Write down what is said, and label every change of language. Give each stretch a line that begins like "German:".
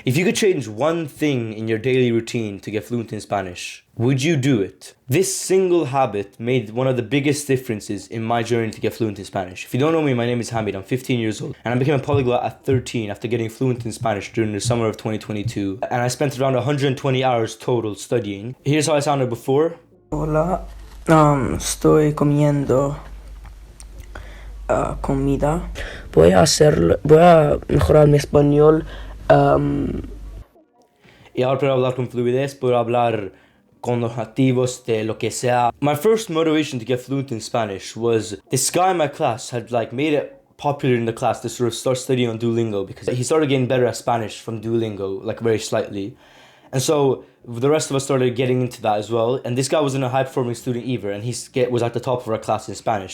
English: If you could change one thing in your daily routine to get fluent in Spanish, would you do it? This single habit made one of the biggest differences in my journey to get fluent in Spanish. If you don't know me, my name is Hamid. I'm 15 years old and I became a polyglot at 13 after getting fluent in Spanish during the summer of 2022. And I spent around 120 hours total studying. Here's how I sounded before.
Spanish: Hola, estoy comiendo comida. Voy a mejorar mi español. Y ahora puedo hablar con fluidez, puedo hablar con los nativos de lo que sea.
English: My first motivation to get fluent in Spanish was this guy in my class had made it popular in the class to sort of start studying on Duolingo because he started getting better at Spanish from Duolingo, very slightly. And so the rest of us started getting into that as well. And this guy wasn't a high-performing student either, and he was at the top of our class in Spanish.